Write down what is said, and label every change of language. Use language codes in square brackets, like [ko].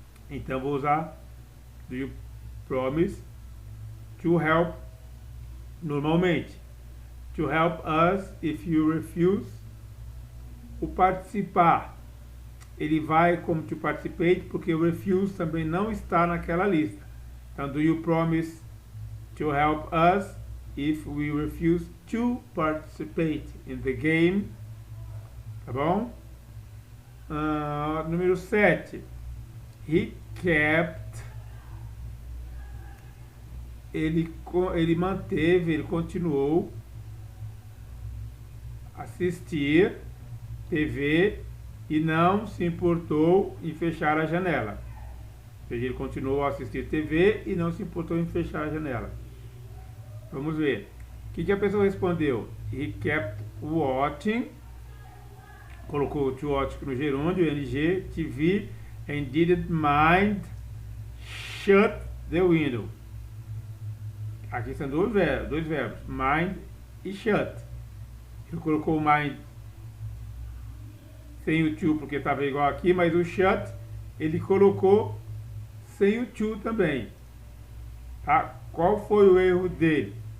[pt] Então vou usar [en] do you promise to help [pt] normalmente. [en] To help us if you refuse. [pt] O participar, ele vai como to participate, porque o refuse também não está naquela lista. Então, [en] do you promise to help us if we refuse to participate in the game? [pt] Tá bom? Número 7. [en] He kept. [pt] Ele manteve, ele continuou assistir TV e não se importou em fechar a janela. Ou seja, ele continuou a assistir TV e não se importou em fechar a janela. Vamos ver. O que a pessoa respondeu? [en] He kept watching. [pt] Colocou [en] to watch [pt] no gerúndio, [en] ing, TV, and didn't mind shut the window. [pt] Aqui são dois verbos, mind e shut. Ele colocou o mind sem o to porque estava igual aqui, mas o shut ele colocou sem o to também. Tá? Qual foi o erro dele?